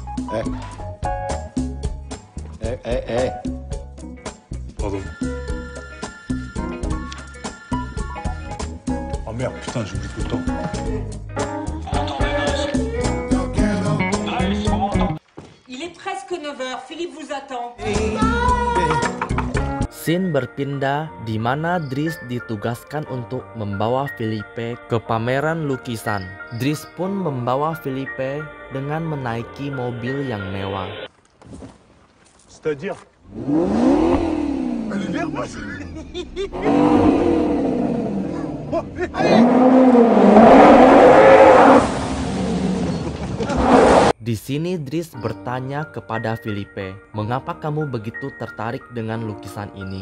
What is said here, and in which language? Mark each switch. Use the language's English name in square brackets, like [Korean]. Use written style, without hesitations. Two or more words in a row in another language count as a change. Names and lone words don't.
[French] Pardon. Oh merde, putain, j'oublie tout le temps. Il est presque 9h, Philippe vous attend. [Indonesian] Scene berpindah di mana Dries ditugaskan untuk membawa Felipe ke pameran lukisan. Dries pun membawa Felipe dengan menaiki mobil yang mewah. [French] C'est-à-dire... [Indonesian] Di sini Dries bertanya kepada Felipe, "Mengapa kamu begitu tertarik dengan lukisan ini?"